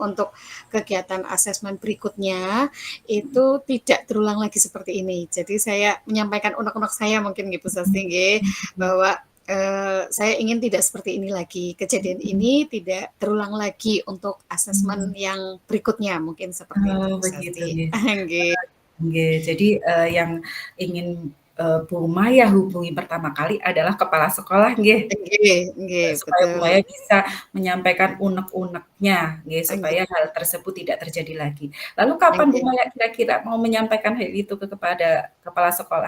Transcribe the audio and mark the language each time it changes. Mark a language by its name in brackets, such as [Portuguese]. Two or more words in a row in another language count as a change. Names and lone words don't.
[Indonesian] Untuk kegiatan asesmen berikutnya itu tidak terulang lagi seperti ini. Jadi saya menyampaikan unek-unek saya mungkin Ibu Sasti bahwa saya ingin tidak seperti ini lagi, kejadian ini tidak terulang lagi untuk asesmen yang berikutnya, mungkin seperti itu Oh, Bu begitu Sasti. nggih. Nggih. Nggih, jadi, yang ingin, Bu Maya hubungi pertama kali adalah kepala sekolah nggih? [Javanese] Nggih nggih, [Indonesian] Supaya Bu betul. Maya bisa menyampaikan unek-uneknya nggih, Nggih supaya hal tersebut tidak terjadi lagi. Lalu kapan Bu nggih. Maya kira-kira mau menyampaikan hal itu kepada kepala sekolah?